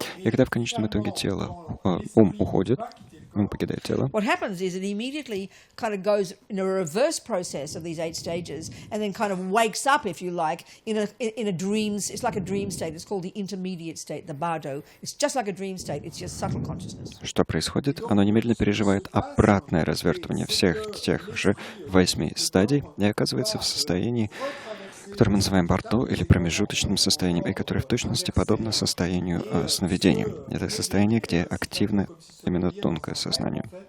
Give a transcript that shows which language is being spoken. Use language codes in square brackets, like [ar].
[ru] И когда в конечном итоге ум уходит, ум покидает тело, [en] what happens is it immediately kind of goes in a reverse process of these 8 stages and then kind of wakes up, if you like, in a dream. It's like a dream state. It's called the intermediate state, the bardo. It's just like a dream state. It's just subtle consciousness. [ru] что происходит? Оно немедленно переживает обратное развертывание всех тех же 8 стадий и оказывается в состоянии, которое мы называем бардо или промежуточным состоянием, и которое в точности подобно состоянию сновидения. Это состояние, где активно именно тонкое сознание.